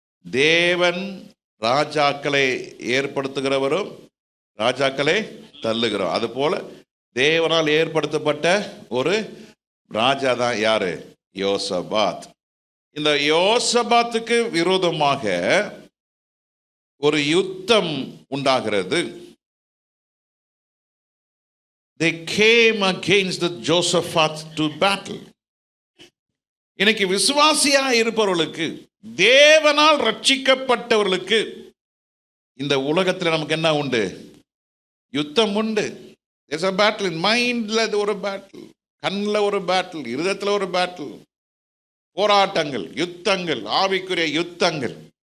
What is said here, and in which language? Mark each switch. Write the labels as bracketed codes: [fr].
[ta] தேவன் ராஜாக்களை ஏற்படுத்துகிறவரும் ராஜாக்களை தள்ளுகிறோம். அது போல தேவனால் ஏற்படுத்தப்பட்ட ஒரு ராஜா தான் யாரு? யோசபாத். இந்த யோசபாத்துக்கு விரோதமாக ஒரு யுத்தம் உண்டாகிறது. [en] They came against the Jehoshaphat to battle. [ta] இன்னைக்கு விசுவாசியா இருப்பவர்களுக்கு, தேவனால் ரட்சிக்கப்பட்டவர்களுக்கு இந்த உலகத்தில் நமக்கு என்ன உண்டு? யுத்தம் உண்டு. [en] There's a battle in [ta] மைண்ட்ல ஒரு பேட்டில், கண்ணில் ஒரு பேட்டில், இருதயத்தில் ஒரு பேட்டில், போராட்டங்கள், யுத்தங்கள், ஆவிக்குரிய யுத்தங்கள்.